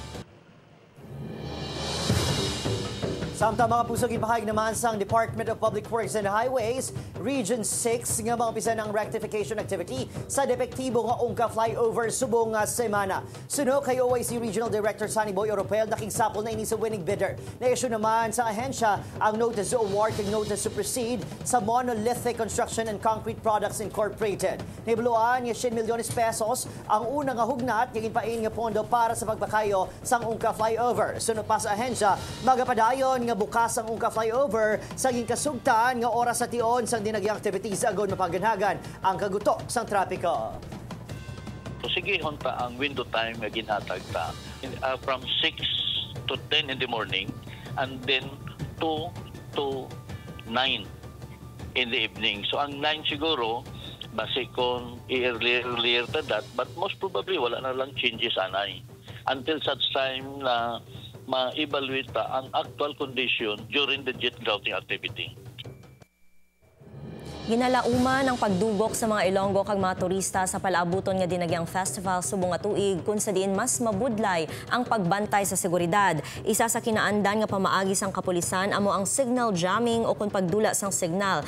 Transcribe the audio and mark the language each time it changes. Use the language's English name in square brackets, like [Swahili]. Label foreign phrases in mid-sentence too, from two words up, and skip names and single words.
[Hiligaynon] Samtang mga puso, gipahayag naman sang Department of Public Works and Highways, Region 6 nga mga pisa ng [English] rectification activity [Hiligaynon] sa depektibo nga ungka flyover subong nga semana. Suno kay OIC Regional Director Sunny Boy Oropel, nakingsapol na ini sa winning bidder. Na-issue naman sa ahensya ang Notice to Award and Notice to Proceed sa Monolithic Construction and Concrete Products Incorporated. Nibuluan nga 10 milyones pesos ang unang nga hugnat nga ginpain nga pondo para sa pagpakayo sang ungka flyover. Suno pa sa ahensya, magapadayon nga bukas ang ungka flyover sa ginkasugtan nga oras sa tion sang dinagyang activities agon mapaganagan ang kagutok sang trapiko. So sige ta ang window time nga ginhatag ta [English] from 6 to 10 in the morning and then 2 to 9 in the evening. So ang 9 siguro base kung earlier to that, but most probably [Hiligaynon] wala na lang changes anay [English] until such time [Hiligaynon] na ma-evaluate ta ang [English] actual condition during the jet grouting activity. [Hiligaynon] Ginalauman ang pagdugok sa mga Ilonggo kag mga turista sa palaabuton nga Dinagyang Festival subong nga tuig kung sa diin mas mabudlay ang pagbantay sa seguridad. Isa sa kinaandan nga pamaagi sang kapulisan amo ang [English] signal jamming [Hiligaynon] o kung pagdula sang signal.